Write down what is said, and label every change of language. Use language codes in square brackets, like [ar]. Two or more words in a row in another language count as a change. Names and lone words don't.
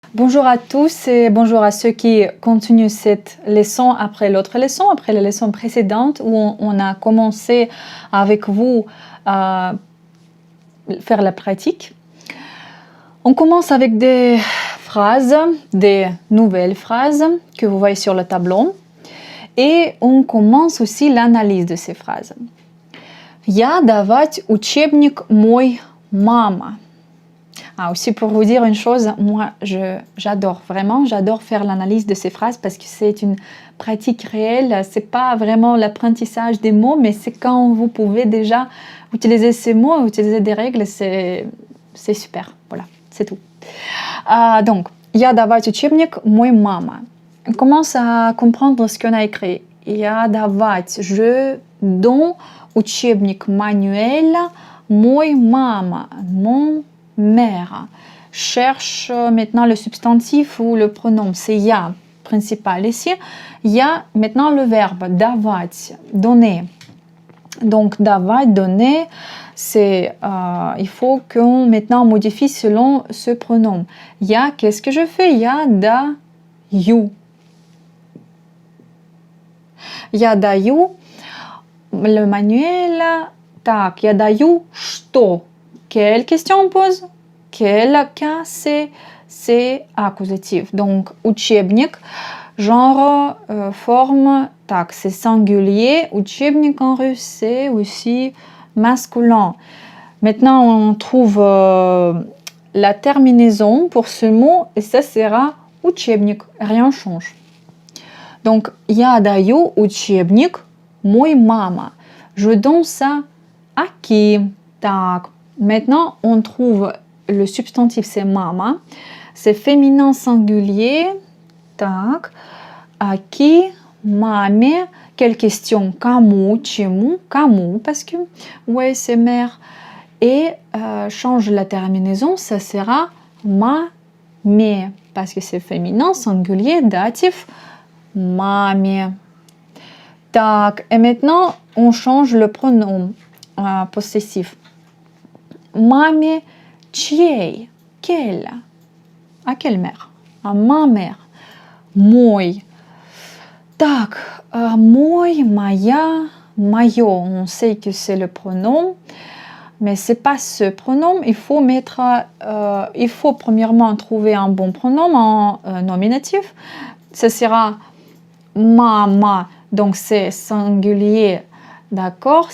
[fr] Bonjour à tous et bonjour à ceux qui continuent cette leçon après l'autre leçon, après la leçon précédente où on a commencé avec vous à faire la pratique. On commence avec des phrases, des nouvelles phrases que vous voyez sur le tableau et on commence aussi l'analyse de ces phrases. [ru] Я давать учебник мой мама. [fr] Aussi pour vous dire une chose, moi j'adore faire l'analyse de ces phrases parce que c'est une pratique réelle, c'est pas vraiment l'apprentissage des mots, mais c'est quand vous pouvez déjà utiliser ces mots, utiliser des règles, c'est super, voilà, c'est tout. Donc, [ru] я давать учебник мой мама. [fr] On commence à comprendre ce qu'on a écrit. [ru] Я давать, [fr] je donne учебник, manuel, [ru] мой мама, [fr] mon mère. Cherche maintenant le substantif ou le pronom, c'est я principal ici. Я maintenant le verbe давать, donner. Donc давать, donner, c'est il faut qu'on maintenant modifie selon ce pronom. Я, qu'est-ce que je fais? [ru] Я даю. Я даю [fr] le manuel. [ru] Так, я даю что? [fr] Quelle question on pose? Quel cas c'est accusatif. Donc, учебник, genre, forme, так, c'est singulier. Учебник en russe, c'est aussi masculin. Maintenant, on trouve la terminaison pour ce mot et ça sera учебник. Rien ne change. Donc, [ru] я даю учебник мой мама. [fr] Je donne ça à qui? Так. Maintenant, on trouve le substantif, c'est mama. C'est féminin singulier. Так. À qui? Mame. Quelle question? [ru] Кому? Чему? Кому? [fr] Parce que, ouais, c'est mère. Et change la terminaison, ça sera mame. Parce que c'est féminin singulier, datif. [ru] Mame. Так. [fr] Et maintenant, on change le pronom possessif. [ru] Маме чьей? [fr] Quelle? À quelle mère? À ma mère. [ru] Мой. Так, мой, моя, моё. [fr] On sait que c'est le pronom, mais c'est pas ce pronom. Il faut mettre, il faut premièrement trouver un bon pronom en nominatif. Ce sera ma. Donc c'est singulier, d'accord?